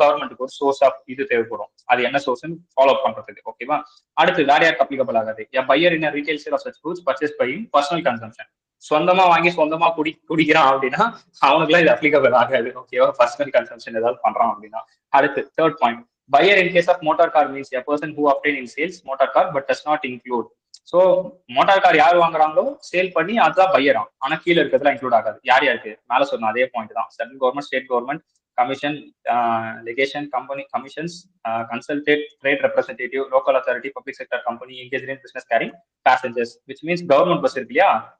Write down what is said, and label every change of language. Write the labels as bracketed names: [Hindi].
[Tamil] கவர்மெண்ட்டுக்கு ஒரு source of இது தேவைப்படும். அது என்ன சோர்ஸ்னு ஃபாலோ பண்றதுக்கு. ஓகேவா? அடுத்து வேற யாருக்கு அப்ளிகபிள் ஆகாது? [English] Buyer in retail sale of such goods purchase by personal consumption. [Tamil] சொந்தமா வாங்கி சொந்தமா குடிக்கிறான் அப்படின்னா அவனுக்குலாம் இது அப்ளிகபிள் ஆகாது. ஓகேவா? பர்சனல் கன்சம்ஷன் ஏதாவது பண்றான் அப்படின்னா. அடுத்து [English] Third point, buyer in case of motor car means a person who obtain in sales motor car but does not include. [Tamil] So motor car யார் வாங்குறாங்களோ சேல் பண்ணி அதுதான் பையரா. ஆனா கீழே இருக்கிறதுலாம் இன்க்ளூட் ஆகாது. யார் யாருக்கு? மேல சொன்ன அதே பாயிண்ட் தான். Central government, state government, commission, லெகேஷன், company commissions, consolidated, trade representative, local authority, public sector company engage in business carrying passengers which means government bus இருக்கு இல்லையா?